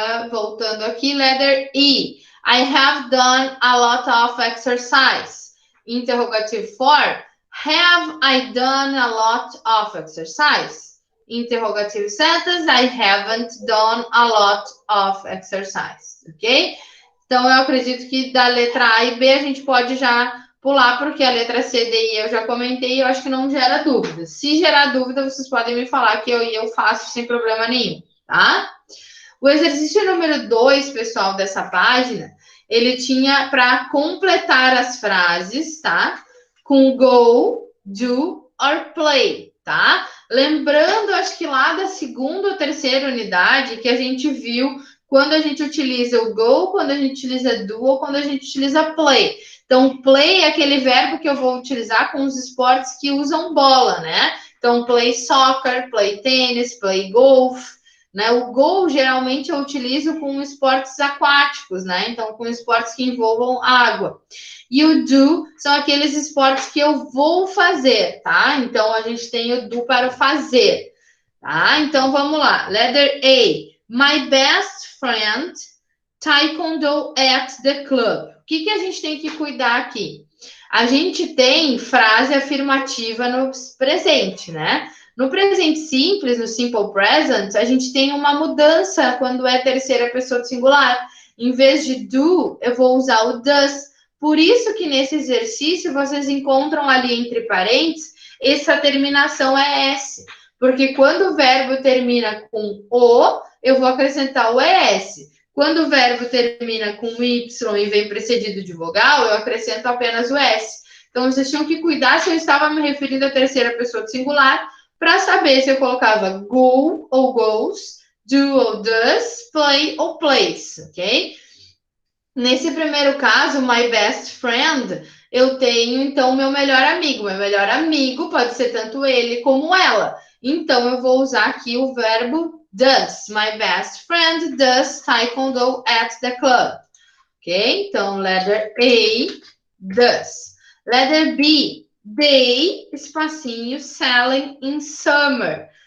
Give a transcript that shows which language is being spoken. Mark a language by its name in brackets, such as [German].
[Portuguese] Voltando aqui, [English] letter E. I have done a lot of exercise. Interrogative form. Have I done a lot of exercise? Interrogative sentence, I haven't done a lot of exercise, ok? [Portuguese] Então, eu acredito que da letra A e B a gente pode já pular, porque a letra C, D e E eu já comentei e eu acho que não gera dúvida. Se gerar dúvida, vocês podem me falar que eu faço sem problema nenhum, tá? O exercício número 2, pessoal, dessa página, ele tinha para completar as frases, tá? Com go, do or play, tá? Lembrando, acho que lá da segunda ou terceira unidade, que a gente viu quando a gente utiliza o go, quando a gente utiliza do ou quando a gente utiliza play. Então, play é aquele verbo que eu vou utilizar com os esportes que usam bola, né? [English] Então, play soccer, play tênis, play golf. Né? [Portuguese] O go, geralmente, eu utilizo com esportes aquáticos, né? Então, com esportes que envolvam água. E o do são aqueles esportes que eu vou fazer, tá? Então, a gente tem o do para o fazer, tá? Então, vamos lá. Letter A. [English] My best friend taekwondo at the club. [Portuguese] O que a gente tem que cuidar aqui? A gente tem frase afirmativa no presente, né? No presente simples, no simple present, a gente tem uma mudança quando é terceira pessoa do singular. Em vez de do, eu vou usar o does. Por isso que nesse exercício vocês encontram ali entre parênteses essa terminação é S. Porque quando o verbo termina com o, eu vou acrescentar o ES. Quando o verbo termina com Y e vem precedido de vogal, eu acrescento apenas o S. Então, vocês tinham que cuidar se eu estava me referindo à terceira pessoa do singular, para saber se eu colocava go ou goes, do ou does, play ou plays, ok? Nesse primeiro caso, [English] my best friend, [Portuguese] eu tenho, então, meu melhor amigo. Meu melhor amigo pode ser tanto ele como ela. Então, eu vou usar aqui o verbo does. [English] My best friend does taekwondo at the club. Ok? Então, letter A, does. Letter B, they, espacinho, sailing in summer.